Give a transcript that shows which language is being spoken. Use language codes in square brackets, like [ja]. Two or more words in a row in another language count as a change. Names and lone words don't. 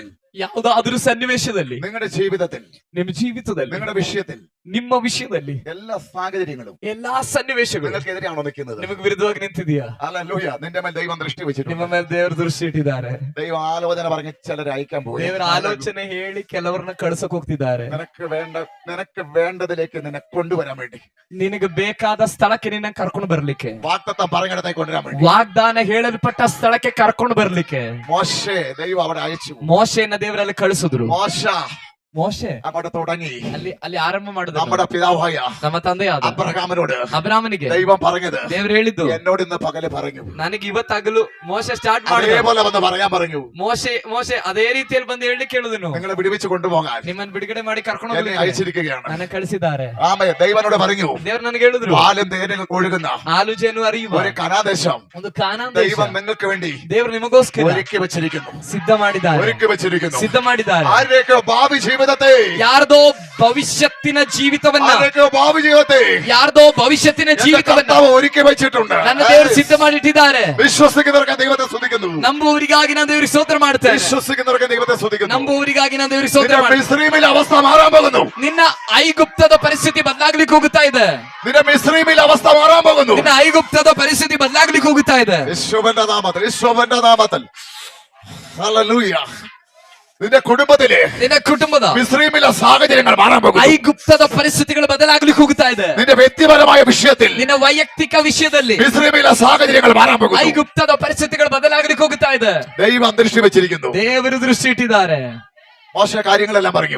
[kn] ಯಾವುದಾದ್ರೂ ಸನ್ನಿವೇಶದಲ್ಲಿ [ml] നിങ്ങളുടെ ജീവിതത്തിൽ, [kn] ನಿಮ್ಮ ಜೀವಿತದಲ್ಲಿ [ml] നിങ്ങളുടെ വിഷയത്തിൽ, [kn] ನಿಮ್ಮ ವಿಷಯದಲ್ಲಿ [ml] എല്ലാ സാഹചര്യങ്ങളും [kn] ಎಲ್ಲಾ ಸನ್ನಿವೇಶಗಳು [ml] നിങ്ങൾക്കെതിരെയാണോ നിൽക്കുന്നത്? [kn] ನಿಮಗೆ ವಿರುದ್ಧವಾಗಿ ನಿಂತಿದೆಯಾ? [ml] ഹല്ലേലൂയ. നിന്റെ മേൽ ദൈവം ദൃഷ്ടി [kn] ನಿಮ್ಮ [ml] വെച്ചിട്ടുണ്ട്. [kn] ಮೇಲೆ ದೇವರು ದೃಷ್ಟಿ ಇಟ್ಟಿದ್ದಾರೆ. [ml] ദൈവം ആലോചന പറഞ്ഞ് ചിലരെ അയക്കാൻ പോകും. [kn] ದೇವರ ಆಲೋಚನೆ ಹೇಳಿ ಕೆಲವರನ್ನ ಕಳ್ಸಕ್ ಹೋಗ್ತಿದ್ದಾರೆ. [ml] നിനക്ക് വേണ്ടതിലേക്ക് നിന്നെ കൊണ്ടുവരാൻ വേണ്ടി, [kn] ನಿನಗೆ ಬೇಕಾದ ಸ್ಥಳಕ್ಕೆ ನಿನ್ನ ಕರ್ಕೊಂಡು ಬರ್ಲಿಕ್ಕೆ, [ml] വാഗ്ദത്തം പറഞ്ഞിടത്തേക്ക് കൊണ്ടുവരാൻ വേണ്ടി [kn] ವಾಗ್ದಾನ ಹೇಳಲ್ಪಟ್ಟ ಸ್ಥಳಕ್ಕೆ ಕರ್ಕೊಂಡು ಬರ್ಲಿಕ್ಕೆ [ml] മോശെ ദൈവം അവിടെ അയച്ചു. [kn] ಮೋಶೆಯನ್ನ ದೇವರಲ್ಲಿ ಕಳಿಸಿದ್ರು. [ml] മോശೆ അങ്ങോട്ട് തുടങ്ങി [kn] ಅಲ್ಲಿ ಆರಂಭ ಮಾಡಿದ [ml] നമ്മുടെ പിതാവായ [kn] ನಮ್ಮ ತಂದೆಯಾದ [ml] അബ്രഹാമിനോട് [kn] ಅಬ್ರಾಮನಿಗೆ [ml] ദൈവം പറഞ്ഞത് [kn] ದೇವರು ಹೇಳಿದ್ದು [ml] എന്നോട് ഇന്ന് പകല് പറഞ്ഞു. [kn] ನನಗೆ ಇವತ್ತಾಗಲು ಮೋಶೆ ಸ್ಟಾರ್ಟ್ ಮಾಡಿದ [ml] അതേപോലെ വന്ന് പറയാൻ പറഞ്ഞു. [kn] ಮೋಶೆ ಅದೇ ರೀತಿಯಲ್ಲಿ ಬಂದು ಹೇಳಲಿಕ್ಕೆ ಹೇಳಿದನು, [ml] നിങ്ങളെ വിടുവിച്ചു കൊണ്ടുപോകാൻ [kn] ನಿಮ್ಮನ್ನು ಬಿಡುಗಡೆ ಮಾಡಿ ಕರ್ಕೊಂಡು [ml] എന്നെ അയച്ചിരിക്കുകയാണ്. [kn] ನನಗೆ ಕಳಿಸಿದ್ದಾರೆ. [ml] ആമേൻ. ദൈവനോട് പറഞ്ഞു, [kn] ದೇವರು ನನಗೆ ಹೇಳಿದ್ರು, [ml] പാലും തേനും ഒഴുകുന്ന [kn] ಹಾಲು ಜೇನು ಹರಿಯುವ [ml] ഒരു കനാദേശം [kn] ಒಂದು ಕಾನಾನ್ ದೇಶ [ml] ദൈവം നിങ്ങൾക്ക് വേണ്ടി [kn] ದೇವರು ನಿಮಗೋಸ್ಕರ [ml] ഒരുക്കി വെച്ചിരിക്കുന്നു. [kn] ಸಿದ್ಧ ಮಾಡಿದ್ದಾರೆ, [ml] ഒരുക്കി വെച്ചിരിക്കുന്നു. [kn] ಸಿದ್ಧ ಮಾಡಿದ್ದಾರೆ. [ml] ആരുടെയൊക്കെ ഭാവി ജീവിതത്തെ, [kn] ಯಾರ್ದೋ ಭವಿಷ್ಯತ್ತಿನ ಜೀವಿತವನ್ನ, [ml] ആരുടെയൊക്കെ ഭാവി ജീവിതത്തെ [kn] ಯಾರ್ದೋ ಭವಿಷ್ಯತ್ತಿನ [ml] എന്റെ [kn] ಜೀವಿತವನ್ನ [ml] കർത്താവ് ഒരുക്കി വെച്ചിട്ടുണ്ട്. [kn] ನನ್ನ ದೇವರು ಸಿದ್ಧ ಮಾಡಿಟ್ಟಿದ್ದಾರೆ. [ml] വിശ്വസിക്കുന്നവർക്ക് ദൈവത്തെ സ്തുതിക്കുന്നു. [kn] ನಂಬುವವರಿಗಾಗಿ ನಾನು ದೇವರಿಗೆ ಸ್ತೋತ್ರ ಮಾಡ್ತೇನೆ. [ml] വിശ്വസിക്കുന്നവർക്ക് ദൈവത്തെ സ്തുതിക്കുന്നു. [kn] ನಂಬುವವರಿಗಾಗಿ ನಾನು ದೇವರಿಗೆ ಸ್ತೋತ್ರ [ml] നിന്റെ [kn] ಮಾಡ್ತೇನೆ. [ml] മിസ്രയീമിലെ അവസ്ഥ മാറാൻ പോകുന്നു. [kn] ನಿನ್ನ ಐಗುಪ್ತದ ಪರಿಸ್ಥಿತಿ ಬದಲಾಗ್ಲಿಕ್ಕೆ ಹೋಗುತ್ತಾ ಇದೆ. [ml] നിന്റെ മിസ്രയീമിലെ അവസ്ഥ മാറാൻ പോകുന്നു. [kn] ನಿನ್ನ ಐಗುಪ್ತದ ಪರಿಸ್ಥಿತಿ ಬದಲಾಗ್ಲಿಕ್ಕೆ ಹೋಗುತ್ತಾ ಇದೆ. [ml] യേശുവിന്റെ നാമത്തിൽ, യേശുവിന്റെ നാമത്തിൽ. ഹല്ലേലൂയ. നിന്റെ കുടുംബത്തിലെ, [kn] ನಿನ್ನ ಕುಟುಂಬದ [ml] മിസ്രയീമിലെ സാഹചര്യങ്ങൾ മാറാൻ പോകുന്നു. [kn] ಐಗುಪ್ತದ ಪರಿಸ್ಥಿತಿಗಳು ಬದಲಾಗ್ಲಿಕ್ಕೆ ಹೋಗುತ್ತಾ ಇದೆ. [ml] നിന്റെ വ്യക്തിപരമായ വിഷയത്തിൽ [kn] ನಿನ್ನ ವೈಯಕ್ತಿಕ ವಿಷಯದಲ್ಲಿ [ml] മിസ്രയീമിലെ സാഹചര്യങ്ങൾ മാറാൻ പോകുന്നു. [kn] ಐಗುಪ್ತದ ಪರಿಸ್ಥಿತಿಗಳು ಬದಲಾಗ್ಲಿಕ್ಕೆ ಹೋಗುತ್ತಾ ಇದೆ. [ml] ദൈവം അന്തരീക്ഷം വെച്ചിരിക്കുന്നു. [kn] ದೇವರು ದೃಷ್ಟಿ ಇಟ್ಟಿದ್ದಾರೆ. [ml] മോശ കാര്യങ്ങളെല്ലാം പറഞ്ഞു.